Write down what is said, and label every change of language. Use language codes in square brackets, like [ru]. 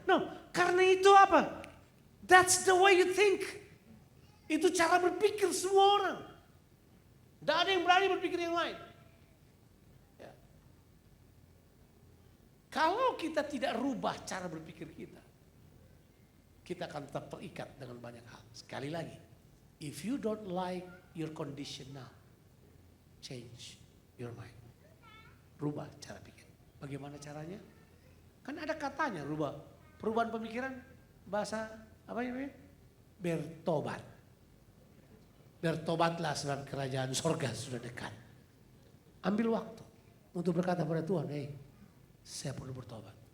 [en] No, [id] karena itu apa? [en] That's the way you think. [id] Itu cara berpikir semua orang. Tidak ada yang berani berpikir yang lain. Ya. Kalau kita tidak rubah cara berpikir kita akan tetap terikat dengan banyak hal. Sekali lagi, [en] if you don't like your condition now, change your mind. [id] Rubah cara pikir. Bagaimana caranya? Kan ada katanya rubah. Perubahan pemikiran, bahasa apa namanya? Bertobat. Bertobatlah sebab kerajaan sorga sudah dekat. Ambil waktu untuk berkata pada Tuhan, saya perlu bertobat.